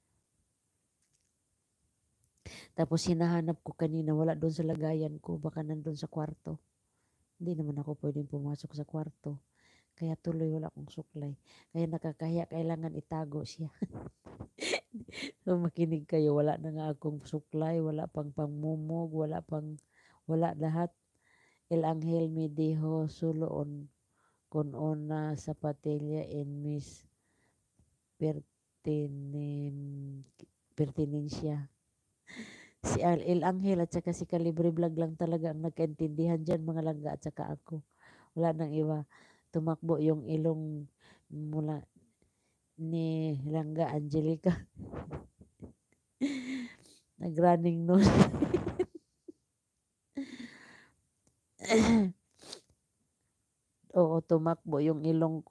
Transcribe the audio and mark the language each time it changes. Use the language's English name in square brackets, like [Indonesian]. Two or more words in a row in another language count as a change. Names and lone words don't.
[Filipino] Tapos hinahanap ko kanina, wala doon sa lagayan ko, baka nandun sa kwarto. Hindi naman ako pwedeng pumasok sa kwarto. Kaya tuloy wala akong suklay. Kaya nakakahiya, kailangan itago siya. So makinig kayo, wala na nga akong suklay, wala pang pangmumog, wala lahat. [Spanish] El Angel me dijo suloon con una zapatilla en mis pertinen, pertinencia. [Filipino] Si El Angel at saka si Calibre Vlog lang talaga ang nagkaintindihan dyan, mga langga at saka ako. Wala nang iba. Tumakbo yung ilong mula ni Langga Angelica. Nag- [English] running nose. [Filipino] Oo, tumakbo yung ilong ko.